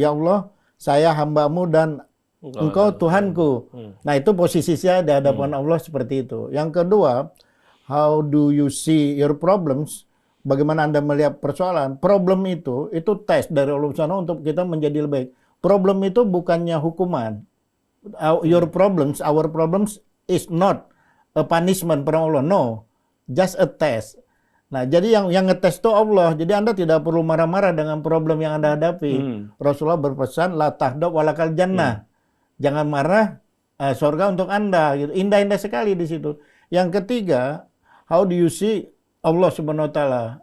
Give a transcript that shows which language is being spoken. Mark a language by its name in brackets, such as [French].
[Indonesian] Ya Allah, saya hambamu dan engkau Tuhanku. Nah itu posisi saya di hadapan Allah seperti itu. Yang kedua, [English] how do you see your problems? [Indonesian] Bagaimana Anda melihat persoalan? Problem itu tes dari Allah Subhanahu untuk kita menjadi lebih baik. Problem itu bukannya hukuman. [English] Our problems is not a punishment from Allah. No, just a test. [Indonesian] Nah, jadi yang ngetes itu Allah. Jadi Anda tidak perlu marah-marah dengan problem yang Anda hadapi. Rasulullah berpesan, [Arabic] la tahdab walakal jannah. [Indonesian] Jangan marah, surga untuk Anda. Gitu. Indah-indah sekali di situ. Yang ketiga, [English] how do you see [Indonesian] Allah Subhanahu wa taala?